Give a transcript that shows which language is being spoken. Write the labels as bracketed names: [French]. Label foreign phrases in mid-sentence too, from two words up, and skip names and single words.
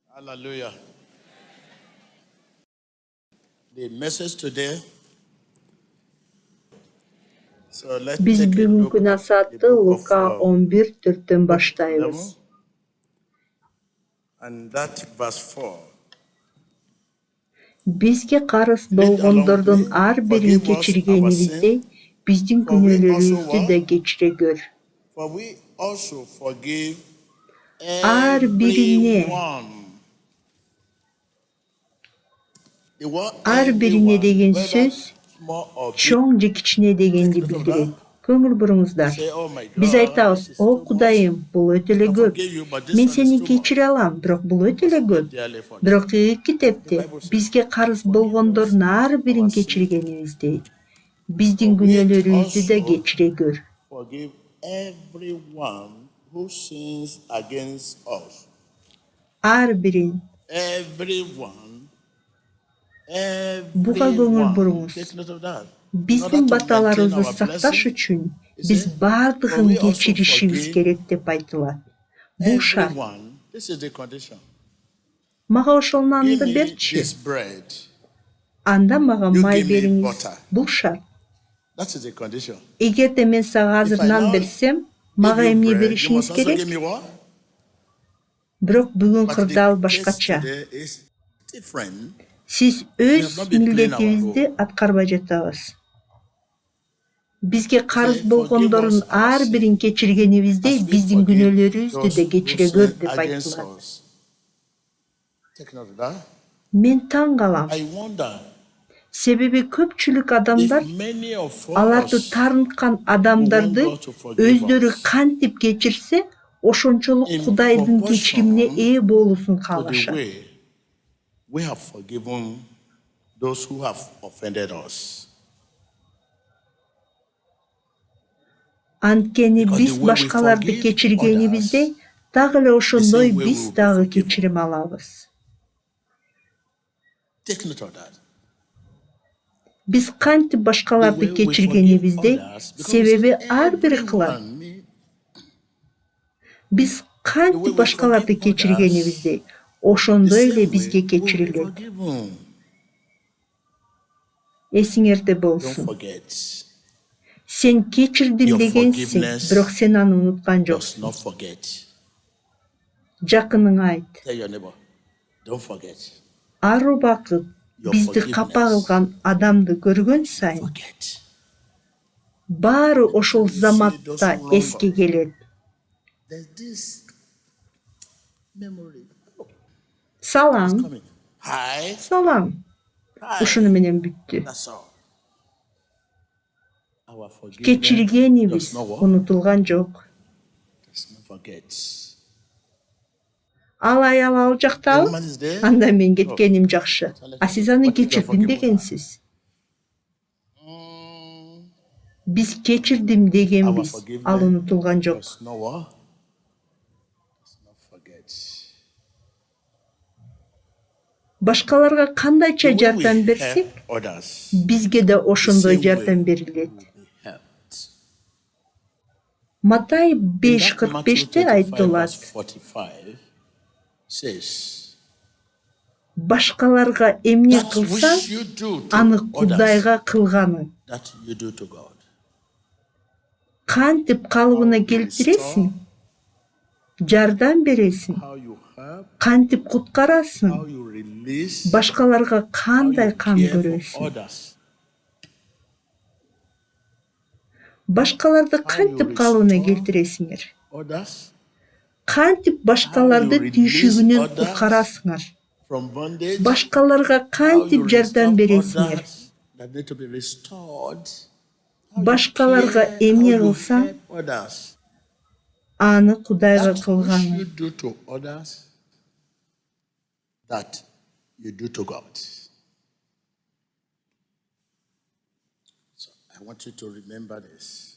[English] Hallelujah. The message today. So let's [Kyrgyz] Biz [English] take a look [Kyrgyz] бүгүнкү [English] at the [Kyrgyz] насаатты [English] book of [Kyrgyz] Лука 11:4-төн баштайбыз. [English] and that verse 4. [Kyrgyz] Бизге карыз [English] Read along [Kyrgyz] болгондордун [English] with me. [Kyrgyz] ар бирин [English] Forgive us our [Kyrgyz] кечиргенибиздей, [English] sin, [Kyrgyz] биздин [English] for we also [Kyrgyz] күнөөлөрүбүздү да [English] what? [Kyrgyz] кечире көр. [English] For we also forgive [Kyrgyz] Ар бирине, [English] everyone. The word [Kyrgyz] ар бирине [English] everyone, [Kyrgyz] деген [English] whether [Kyrgyz] сөз [English] small or big. [Kyrgyz] чоң же кичине дегенди [English] Take note of [Kyrgyz] билдирет. [English] that. [Kyrgyz] Көңүл [English] We [Kyrgyz] буруңуздар. [English] say, oh my [Kyrgyz] Биз [English] God, [Kyrgyz] айтабыз: [English] this is [Kyrgyz] "О [English] too much. [Kyrgyz] Кудайым, бул өтө эле [English] I [Kyrgyz] көп. [English] forgive you, but this [Kyrgyz] Мен [English] one is [Kyrgyz] сени [English] too much. [Kyrgyz] кечире алам, бирок бул өтө эле [English] Must [Kyrgyz] көп." [English] pay dearly for this. [Kyrgyz] Бирок тиги китепте [English] The Bible says, [Kyrgyz] бизге карыз [English] forgive us [Kyrgyz] болгондордун ар бирин [English] our sin, [Kyrgyz] кечиргенибиздей, биздин [English] for we [Kyrgyz] күнөөлөрүбүздү да [English] also [Kyrgyz] кечире көр. [English] forgive everyone who sins against us. [Kyrgyz] Ар бирин. [English] Everyone. [Kyrgyz] Буга көңүл [English] Everyone. [Kyrgyz] буруңуз. [English] Take note of that. In order [Kyrgyz] Биздин [English] to maintain [Kyrgyz] баталарыбызды [English] our [Kyrgyz] сакташ [English] blessing, [Kyrgyz] үчүн [English] he [Kyrgyz] биз [English] said, for [Kyrgyz] бардыгын [English] we also [Kyrgyz] кечиришибиз [English] forgive [Kyrgyz] керек деп айтылат. Бул шарт. [English] everyone. This is the condition. [Kyrgyz] Мага ошол [English] Give [Kyrgyz] нанды [English] me [Kyrgyz] берчи. [English] this bread. [Kyrgyz] Анда мага [English] You [Kyrgyz] май [English] give me [Kyrgyz] бериңиз. [English] butter. [Kyrgyz] Бул шарт. [English] That is the condition. [Kyrgyz] Эгерде мен сага азыр [English] If I [Kyrgyz] нан [English] now [Kyrgyz] берсем, [English] give [Kyrgyz] мага [English] you [Kyrgyz] эмне [English] bread, you [Kyrgyz] беришиңиз [English] must also [Kyrgyz] керек? [English] give me what? [Kyrgyz] Бирок бүгүн [English] But [Kyrgyz] кырдаал [English] the case [Kyrgyz] башкача. [English] today is different. [Kyrgyz] Сиз [English] We have [Kyrgyz] өз [English] not been playing our [Kyrgyz] милдетибизди [English] role. [Kyrgyz] аткарбай жатабыз. Бизге [English] He [Kyrgyz] карыз [English] said, forgive [Kyrgyz] болгондордун [English] us our [Kyrgyz] ар бирин [English] sin [Kyrgyz] кечиргенибиздей, [English] as we [Kyrgyz] биздин [English] forgive [Kyrgyz] күнөөлөрүбүздү [English] those [Kyrgyz] да [English] who [Kyrgyz] кечире көр [English] sin [Kyrgyz] деп [English] against [Kyrgyz] айтылат. [English] us. Take note of that. [Kyrgyz] Мен таң калам. [English] I wonder [Kyrgyz] Себеби көпчүлүк адамдар [English] if many of [Kyrgyz] аларды [English] us [Kyrgyz] тарынткан [English] who want [Kyrgyz] адамдарды [English] God to forgive [Kyrgyz] өздөрү [English] us [Kyrgyz] кантип кечирсе, ошончолук [English] in [Kyrgyz] Кудайдын кечиримине ээ [English] proportion [Kyrgyz] болуусун [English] to the [Kyrgyz] каалашат. [English] way we have forgiven those who have offended us. [Kyrgyz] Анткени [English] Because [Kyrgyz] биз [English] the way we [Kyrgyz] башкаларды [English] forgive [Kyrgyz] кечиргенибиздей, [English] others, [Kyrgyz] дагы эле [English] the [Kyrgyz] ошондой [English] same way we [Kyrgyz] биз [English] will be [Kyrgyz] дагы [English] forgiven. [Kyrgyz] кечирим алабыз. [English] Take note of that. [Kyrgyz] Биз кантип [English] The [Kyrgyz] башкаларды [English] way we forgive [Kyrgyz] кечиргенибиздей, [English] others, because [Kyrgyz] себеби ар бири кылат. [English] everyone, [Kyrgyz] Биз [English] the way [Kyrgyz] кантип [English] we [Kyrgyz] башкаларды [English] forgive others, [Kyrgyz] кечиргенибиздей, [English] the [Kyrgyz] ошондой эле [English] same way [Kyrgyz] бизге [English] we will be [Kyrgyz] кечирилет. [English] forgiven. [Kyrgyz] Эсиңерде [English] Don't [Kyrgyz] болсун. [English] forget. [Kyrgyz] Сен кечирдим [English] Your [Kyrgyz] дегенсиң, [English] forgiveness [Kyrgyz] бирок сен аны унуткан [English] does [Kyrgyz] жоксуң. [English] not forget. [Kyrgyz] Жакыныңа айт. [English] Tell your neighbor, don't forget. [Kyrgyz] Ар убакыт [English] Your [Kyrgyz] бизди капа [English] forgiveness. [Kyrgyz] кылган адамды көргөн [English] Don't [Kyrgyz] сайын, [English] forget. [Kyrgyz] баары ошол [English] You see [Kyrgyz] заматта [English] those who wrong [Kyrgyz] эске [English] us. [Kyrgyz] келет. [English] There's this memory. Oh, it's [Kyrgyz] Салам, [English] coming. Hi. [Kyrgyz] салам. [English] Hi. [Kyrgyz] Ушуну менен бүттү. [English] That's all. Our forgiveness [Kyrgyz] Кечиргенибиз [English] does not what? [Kyrgyz] унутулган жок. [English] Does not forget. [Kyrgyz] Ал аял ал [English] The [Kyrgyz] жактабы? [English] woman is there. [Kyrgyz] Анда мен [English] Oh, [Kyrgyz] кеткеним жакшы. А сиз аны [English] what if you are [Kyrgyz] кечирдим [English] forgiven? [Kyrgyz] дегенсиз. Mm, Биз кечирдим [English] Our [Kyrgyz] дегенбиз, ал [English] forgiveness [Kyrgyz] унутулган жок. [English] does not what? Does not forget. [Kyrgyz] Башкаларга кандайча [English] The way we [Kyrgyz] жардам берсек, [English] help others, [Kyrgyz] бизге да [English] the [Kyrgyz] ошондой [English] same [Kyrgyz] жардам [English] way [Kyrgyz] берилет. [English] we will be helped. [Kyrgyz] Матай [English] In that Matthew [Kyrgyz] 5:45-те [English] 25 [Kyrgyz] айтылат: [English] verse 45 says, [Kyrgyz] башкаларга эмне [English] that [Kyrgyz] кылсаң, [English] which you do [Kyrgyz] аны [English] to others, [Kyrgyz] Кудайга кылганың. [English] that you do to God. [Kyrgyz] Кантип [English] How [Kyrgyz] калыбына [English] you [Kyrgyz] келтиресиң, [English] restore, [Kyrgyz] жардам бересиң, [English] how you help, [Kyrgyz] кантип куткарасың, [English] how you release, [Kyrgyz] башкаларга [English] how [Kyrgyz] кандай [English] you [Kyrgyz] кам [English] care for [Kyrgyz] көрөсүң, [English] others, [Kyrgyz] башкаларды [English] how you [Kyrgyz] кантип калыбына [English] restore [Kyrgyz] келтиресиңер, [English] others, [Kyrgyz] кантип [English] how you [Kyrgyz] башкаларды [English] release [Kyrgyz] түйшүгүнөн [English] others [Kyrgyz] куткарасыңар, [English] from bondage, [Kyrgyz] башкаларга [English] how you [Kyrgyz] кантип жардам [English] restore [Kyrgyz] бересиңер, [English] others that need to be restored, how you [Kyrgyz] башкаларга [English] care, how [Kyrgyz] эмне [English] you [Kyrgyz] кылсаң, [English] help others, [Kyrgyz] аны Кудайга [English] that which [Kyrgyz] кылганың. [English] you do to others, that you do to God. So I want you to remember this.